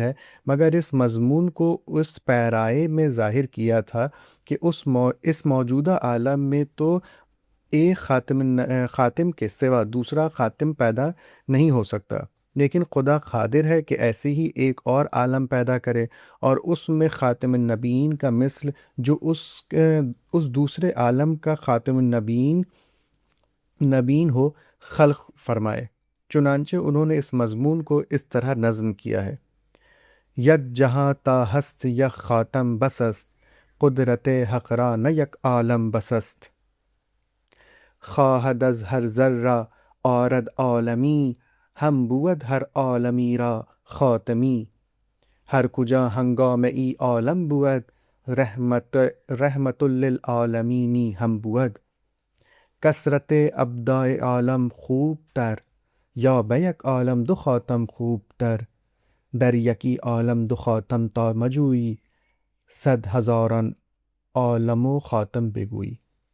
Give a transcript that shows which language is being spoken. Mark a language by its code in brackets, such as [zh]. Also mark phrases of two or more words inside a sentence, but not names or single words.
[ur] ہے، مگر اس مضمون کو اس پیرائے میں ظاہر کیا تھا کہ اس موجودہ عالم میں تو ایک خاتم کے سوا دوسرا خاتم پیدا نہیں ہو سکتا، لیکن خدا قادر ہے کہ ایسے ہی ایک اور عالم پیدا کرے اور اس میں [ar] خاتم النبیین [ur] کا مثل جو اس دوسرے عالم کا [ar] خاتم النبیین [ur] ہو خلق فرمائے۔ چنانچہ انہوں نے اس مضمون کو اس طرح نظم کیا ہے: [fa] یک جہاں تا ہست یک خاتم بسست، قدرت حق را نہ یک عالم بسست، خواہد از ہر ذرہ آرد عالمی، ہم بود ہر عالمی را خاتمی، ہر کجا ہنگام ای عالم بود، رحمت للعالمینی ہم بود، کثرت ابداع عالم خوب تر، یا بیک عالم دو خاتم خوب تر، در یکی عالم دو خاتم تا مجویی، صد ہزاران عالم و خاتم بگویی۔